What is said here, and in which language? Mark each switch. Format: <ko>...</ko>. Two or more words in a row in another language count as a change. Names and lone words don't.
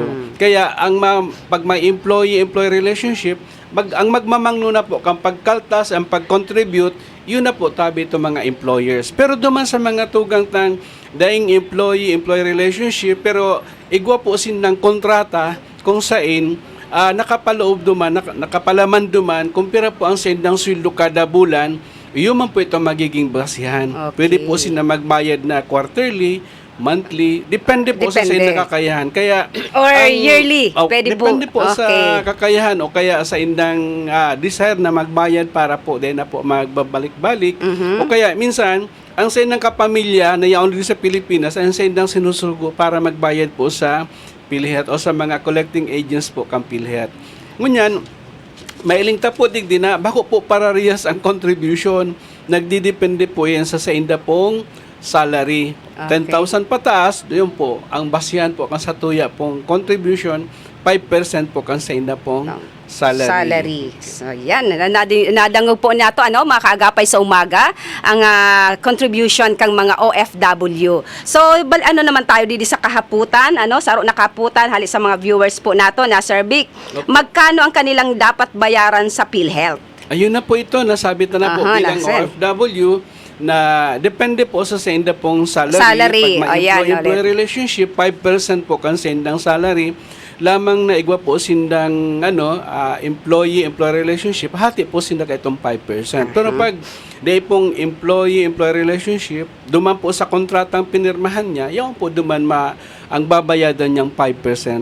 <bik>Kaya pag may</bik> <en>employee-employee relationship,</en> <bik>ang magmamangno na po kang pagkaltas, ang pag-contribute, yun na po tabi itong mga employers. Pero duman sa mga tugang daing</bik> <en>employee-employee relationship,</en> <bik>pero igwa po sinang kontrata kung sain nakapaloob duman, nakapalaman duman, kumpira po ang sendang sweldo kada bulan, yun man po ito magiging basihan. Okay.</bik> <tl>Pwede po sila magbayad na quarterly, monthly, depende po sa sendang kakayahan. Kaya,</tl> <en>or yearly,</en> <tl>pwede po. Depende po sa kakayahan o kaya sa indang desire na magbayad para po din na po magbabalik-balik.</tl> <bik>O kaya minsan, ang sendang kapamilya na yaon din sa Pilipinas, ang sendang sinusugo para magbayad po sa PhilHealth o sa mga collecting agents po kang PhilHealth. Ngunyan, mailing tapo digdi na bako po parehas ang contribution, nagdidepende po yan sa inda pong salary. Okay. 10,000 pataas, doon po, ang basihan po kan sa tuya pong contribution, 5% po kan sa inda pong salary. So, yan. Nadangog po nato, mga kaagapay sa umaga, ang contribution kang mga OFW.</bik> <tl>So, naman tayo dito sa kahaputan, sa nakahaputan, hali sa mga viewers po nato na Sir Vic, magkano ang kanilang dapat bayaran sa PhilHealth?</tl> <bik>Ayun na po ito, nasabit na po bilang OFW, na depende po sa senda pong salary. Pag may</bik> <en>employee relationship,</en> <bik>5% po kan sendang salary. Lamang na igwa po sindang</bik> <en>employee relationship,</en> <bik>hati po sinda kaitong 5%. Pero pag day pong</bik> <en>employee relationship,</en> <bik>duman po sa kontratang pinirmahan niya, yaon po duman ang babayadan niyang 5%.</bik>